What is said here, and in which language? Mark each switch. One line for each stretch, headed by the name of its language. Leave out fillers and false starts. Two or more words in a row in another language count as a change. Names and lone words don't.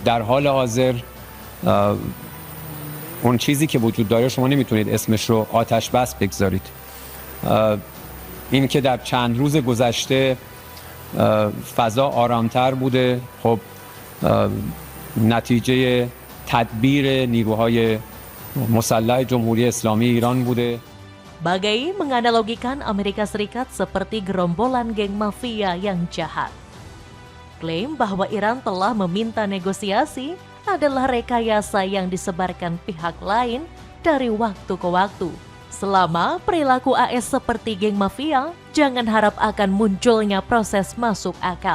Persian: در حال حاضر اون چیزی که وجود داره شما نمیتونید اسمش رو آتش بس بگذارید. این که در چند روز گذشته فضا آرامتر بوده، خب نتیجه تدبیر نیروهای مسلح جمهوری اسلامی ایران بوده.
Indonesian: Bagai menganalogikan Amerika Serikat seperti gerombolan geng mafia yang jahat. Klaim bahwa Iran telah meminta negosiasi adalah rekayasa yang disebarkan pihak lain dari waktu ke waktu. Selama perilaku AS seperti geng mafia, jangan harap akan munculnya proses masuk akal.